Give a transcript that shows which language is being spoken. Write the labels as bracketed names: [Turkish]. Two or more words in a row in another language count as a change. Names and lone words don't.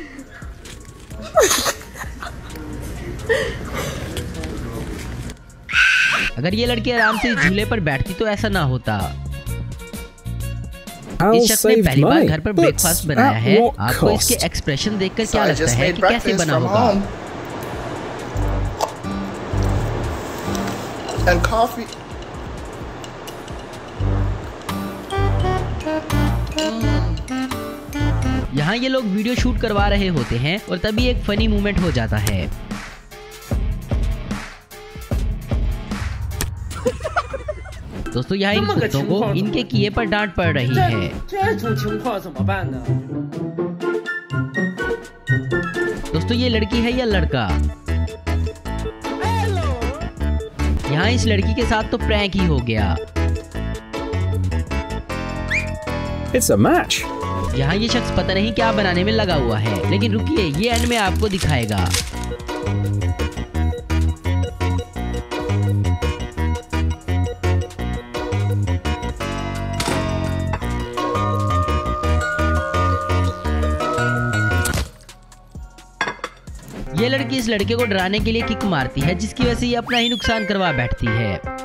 [Hindi] अगर ये लड़की आराम से इस झूले पर बैठती तो ऐसा ना होता। [English] Hal [Hindi] इस शख्स ने [English] saved [Hindi] पहली बार [English] money, [Hindi] घर पर [English] but [Hindi] ब्रेकफास्ट बनाया [English] at [Hindi] है। [English] what [Hindi] आपको इसके [English] cost? [Hindi] एक्सप्रेशन देखकर [English] So [Hindi] क्या [English] I [Hindi] लगता [English] just [Hindi] है [English] made [Hindi] कि कैसे [English] breakfast [Hindi] बना [English] from [Hindi] होगा? [English] home. And coffee. [Hindi] यहाँ ये लोग वीडियो शूट करवा रहे होते हैं और तभी एक [English] funny moment [Hindi] हो जाता है। दोस्तों यहाँ इन कुत्तों को इनके किए पर डांट पड़ रही है। [Chinese] 这种情况怎么办呢？ [Hindi] दोस्तों ये लड़की है या लड़का? यहाँ इस लड़की के साथ तो प्रैंक ही हो गया। [English] It's a match. [Hindi] यहाँ ये शख्स पता नहीं क्या बनाने में लगा हुआ है लेकिन रुकिए ये एंड में आपको दिखाएगा। ये लड़की इस लड़के को डराने के लिए किक मारती है जिसकी वजह से ये अपना ही नुकसान करवा बैठती है।